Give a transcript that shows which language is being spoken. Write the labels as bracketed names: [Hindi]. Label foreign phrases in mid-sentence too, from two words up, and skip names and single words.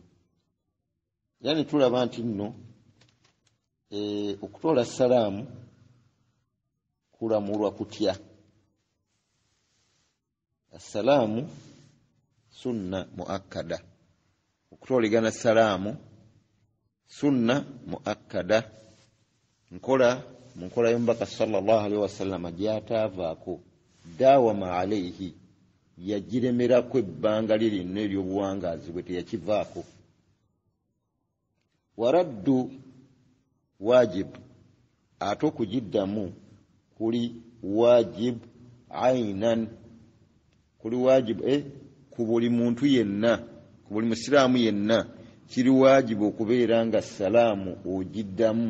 [Ganda] Yani tulaba nti nno okutoola salaamu kulamulwa kutya. Assalaamu [Arabic] سنة مؤكدة, [Ganda] okutoolegana salaamu [Arabic] سنة مؤكدة. [Ganda] Mu nkola y'omubaka [Arabic] صلى الله عليه وسلم [Ganda] gy'ataavaako, [Arabic] داوم عليه, [Ganda] yagiremerako ebbanga lye lyonna ery'obuwangaazi bwe teyakivaako. [Arabic] والرد واجب, [Ganda] ate okugiddamu kuli [Arabic] واجب عينا, [Ganda] kuli wajib ku buli muntu yenna, ku buli musiraamu yenna kiri wajibu okubeera nga salaamu ogiddamu.